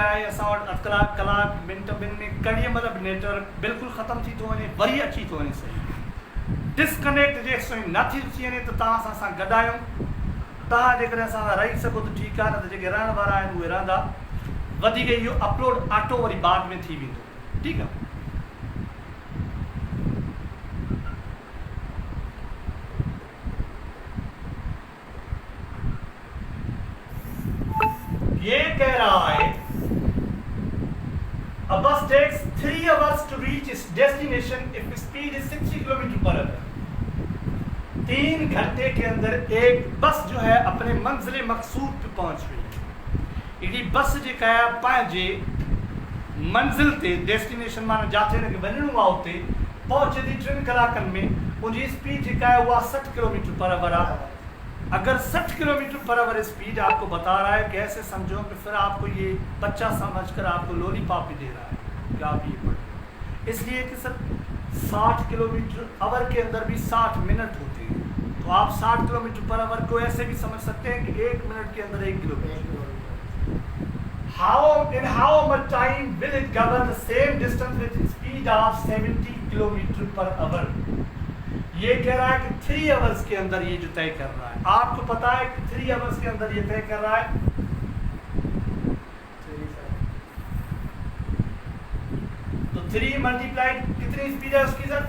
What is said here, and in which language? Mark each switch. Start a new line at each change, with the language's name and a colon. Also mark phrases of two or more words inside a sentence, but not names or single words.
Sindhi: आहे, असां वटि कलाक मिनट में कड़ीअ मतिलबु नेटवर्क बिल्कुलु ख़तमु थी थो वञे, वरी अची थो वञे सही, डिस्कनेक्ट जेसिताईं नथी थी वञे त तव्हां सां असां गॾु आहियूं। तव्हां जेकॾहिं असां सां रही सघो त ठीकु आहे, न त जेके रहण वारा आहिनि उहे रहंदा, वधीक इहो अपलोड ऑटो वरी बाद में थी वेंदो। ठीकु आहे,
Hindi: ये कह रहा है
English: a bus takes 3 hours to reach its destination if speed is 60 km/h।
Hindi: 3 घंटे के अंदर एक बस जो है अपने मंजिल मकसूद पे पहुंच रही है।
Sindhi: बस जेका है पंहिंजे मंजिल ते, डेस्टिनेशन माना जाते वञणो आहे उते पहुचे थी 3 कलाकनि में, उनजी स्पीड जेका आहे उहा 60 km/h आहे।
Hindi: अगर 60
English: kilometer per hour
Hindi: स्पीड आपको बता रहा है, कैसे समझो कि फिर आपको ये बच्चा समझकर आपको लॉलीपॉप भी दे रहा है कि आप ये पढ़ो। इसलिए कि सर 60
English: kilometer hour
Hindi: के अंदर भी 60 मिनट होते हैं, तो आप 60
English: kilometer per hour
Hindi: को ऐसे भी समझ सकते हैं कि 1 मिनट के अंदर 1 किलोमीटर।
English: in how much time will it cover the same distance with speed of 70 kilometer per hour?
Hindi: ये कह रहा है कि 3 आवर्स के अंदर ये जो तय कर रहा है। आपको पता है कि 3 आवर्स के अंदर ये तय कर रहा है। तो 3 मल्टीप्लाई कितनी स्पीड है उसकी सर?